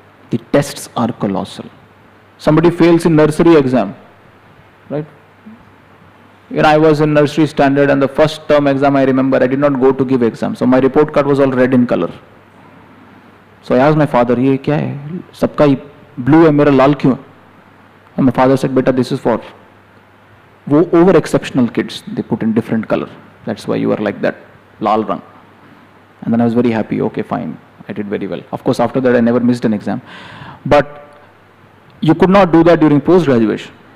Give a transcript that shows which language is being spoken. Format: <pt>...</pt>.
<en>The tests are colossal. Somebody fails in nursery exam, right? When I was in nursery standard, and the first term exam I remember, I did not go to give exam. So my report card was all red in color. So I asked my father,</en> <hi>"ये क्या है? सबका blue है, मेरा लाल क्यों है?"</hi> <en>And my father said, "Beta, this is for over exceptional kids. They put in different color. That's why you are like that,</en> <hi>lal rang."</hi> <en>And then I was very happy. Okay, fine. I did very well. Of course, after that, I never missed an exam. But you could not do that during post-graduation.</en>